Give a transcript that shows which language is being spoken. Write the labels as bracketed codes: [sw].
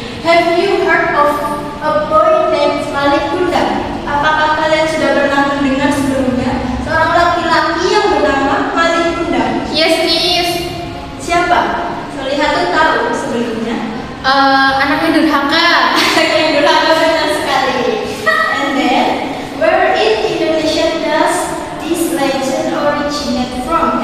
[en] Have you heard of a boy named Malik Kundang? [id] Apakah kalian sudah pernah mendengar sebelumnya seorang laki-laki yang bernama Malik Kundang? [en] Yes, Miss. [id] Siapa? Solihatun tahu sebelumnya. Anaknya durhaka. Yang durhaka benar sekali. [en] And then, where in Indonesia does this legend originate from?